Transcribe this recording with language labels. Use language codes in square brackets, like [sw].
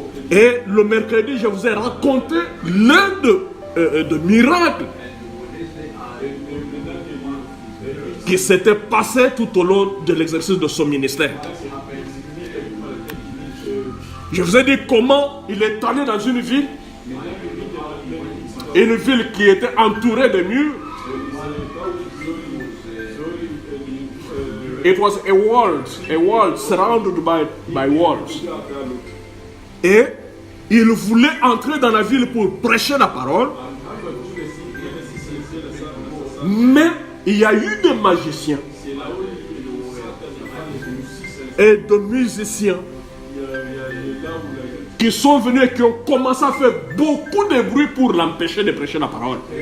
[fr] Et le mercredi, je vous ai raconté l'un de miracles qui s'était passé tout au long de l'exercice de son ministère. Je vous ai dit comment il est allé dans une ville qui était entourée de murs. [en] It was a wall surrounded by walls. [fr] Et il voulait entrer dans la ville pour prêcher la parole. Mais il y a eu des magiciens et de musiciens qui sont venus et qui ont commencé à faire beaucoup de bruit pour l'empêcher de prêcher la parole.